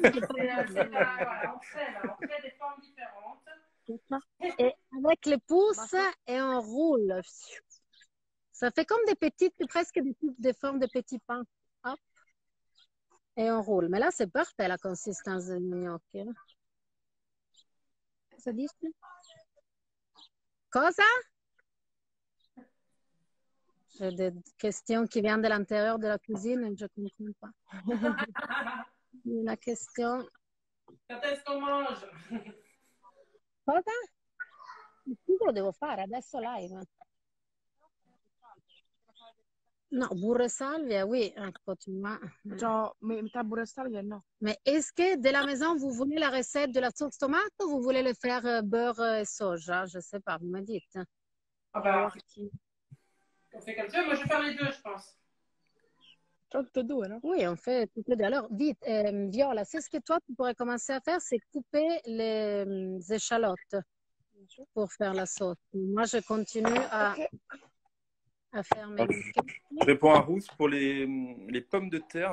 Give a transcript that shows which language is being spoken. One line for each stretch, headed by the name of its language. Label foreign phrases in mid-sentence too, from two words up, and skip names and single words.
French: Voilà, on crée des formes différentes. et avec les pouces et on roule. Ça fait comme des petites, presque des formes de petits pains. Hop. Et on roule. Mais là, c'est parfait la consistance du gnocchi.
Italian: Cosa dici? Cosa?
French: J'ai des questions qui viennent de l'intérieur de la cuisine et je ne comprends pas. La question. Quand est-ce qu'on mange?
Italian: Cosa? Io lo devo fare adesso live. No, burro e salvia, oui, ecco,
French: tu vois. Genre,
Italian: metà burro e salvia, no.
French: Mais est-ce que de la maison, vous voulez la recette de la sauce tomate ou vous voulez le faire beurre et soja? Je ne sais pas, vous me dites. Ah bah, on fait comme ça. Moi, je vais faire les deux, je pense.
Italian: Tutte e due, no?
French: Oui, on fait toutes les deux. Alors, vite, Viola, c'est ce que toi, tu pourrais commencer à faire, c'est couper les échalotes pour faire la sauce. Moi, je continue à faire mes... Je réponds à Ruth pour les pommes de terre.